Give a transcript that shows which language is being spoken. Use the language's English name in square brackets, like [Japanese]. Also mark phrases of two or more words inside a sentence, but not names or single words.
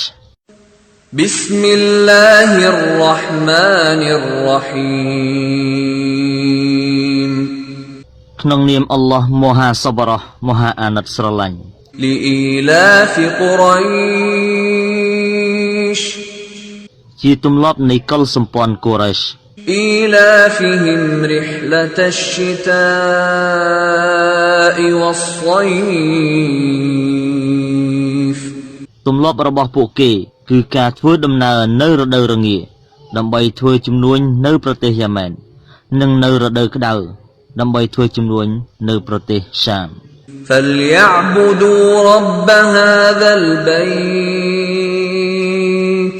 [Arabic] بسم الله الرحمن الرحيم [Khmer] ក្នុងនាមអល់ឡោះមហាសប្បុរសមហាអាណិតស្រឡាញ់ [Arabic] لإيلاف قريش [Khmer] ជាទម្លាប់នៃកុលសម្ព័ន្ធកូរ៉េស [Arabic] إيلافهم رحلة الشتاء والصيف [Khmer] ទម្លាប់របស់ពួកគេគឺការធ្វើដំណើរនៅរដូវរងាដើម្បីធ្វើជំនួញនៅប្រទេសយ៉ាម៉ែននិងនៅរដូវក្តៅដើម្បីធ្វើជំនួញនៅប្រទេសសាម [Arabic] فليعبدوا رب هذا البيت